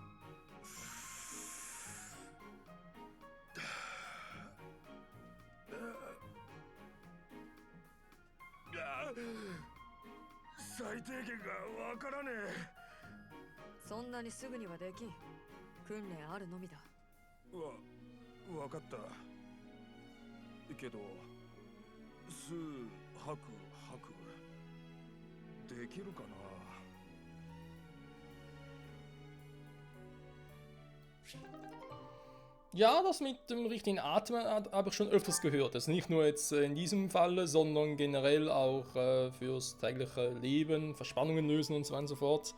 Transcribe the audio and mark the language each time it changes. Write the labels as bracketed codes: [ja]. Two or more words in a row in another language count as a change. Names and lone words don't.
[ja] 最低限がわからねえ。そんなにすぐにはできん。訓練あるのみだ。わかった。けど吸う吐く吐くできるかな。 [de] Ja, das mit dem richtigen Atmen habe ich schon öfters gehört. Also nicht nur jetzt in diesem Falle, sondern generell auch fürs tägliche Leben, Verspannungen lösen und so weiter und so fort.